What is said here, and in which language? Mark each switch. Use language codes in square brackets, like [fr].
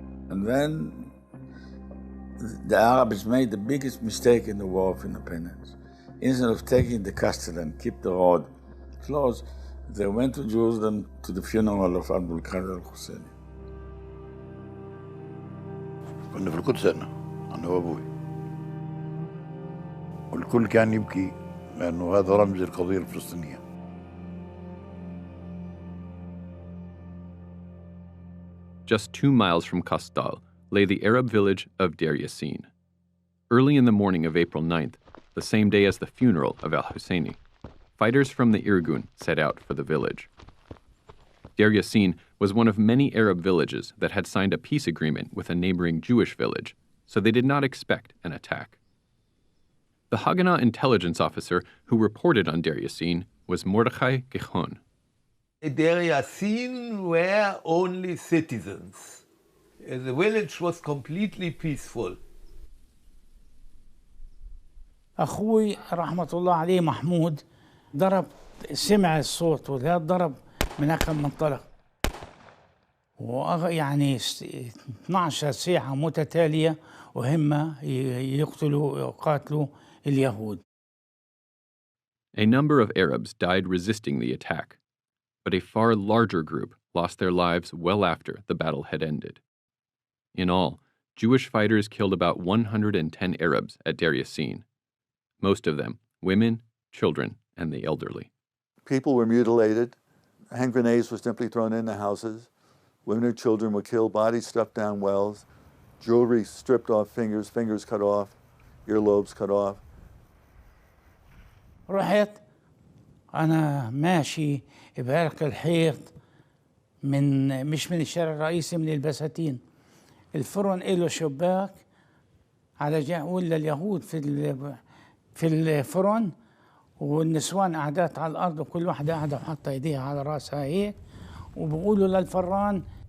[en] And then the Arabs made the biggest mistake in the War of Independence. Instead of taking the castle and keep the road closed, they went to Jerusalem to the funeral of Abdul Qadir al-Husseini. [ar] كنا في القدس أنا وأبوي، والكل كان يبكي لأنه هذا رمز القضية الفلسطينية. [en] Just 2 miles from Kastal lay the Arab village of Dayr Yasin. Early in the morning of April 9th, the same day as the funeral of al-Husseini, fighters from the Irgun set out for the village. Dayr Yasin was one of many Arab villages that had signed a peace agreement with a neighboring Jewish village, so they did not expect an attack. The Haganah intelligence officer who reported on Dayr Yasin was Mordechai Gichon. Dayr Yasin were only citizens. The village was completely peaceful. [ar] أخوي رحمة الله عليه محمود ضرب سمع الصوت وذا ضرب من هاك المنطلق ويعني 12 ساعة متتالية وهم يقاتلوا اليهود. [en] A number of Arabs died resisting the attack, but a far larger group lost their lives well after the battle had ended. In all, Jewish fighters killed about 110 Arabs at Dayr Yasin, most of them women, children, and the elderly. People were mutilated. Hand grenades were simply thrown into houses. Women and children were killed, bodies stuffed down wells, jewelry stripped off fingers, fingers cut off, earlobes cut off. [ar] رحت أنا ماشي بهرق الحيط مش من الشارع الرئيسي، من البساتين. الفرن له شباك على ولا اليهود في الفرن، والنسوان قعدات على الأرض وكل واحدة قاعدة وحاطة إيديها على راسها هيك، وبقولوا للفران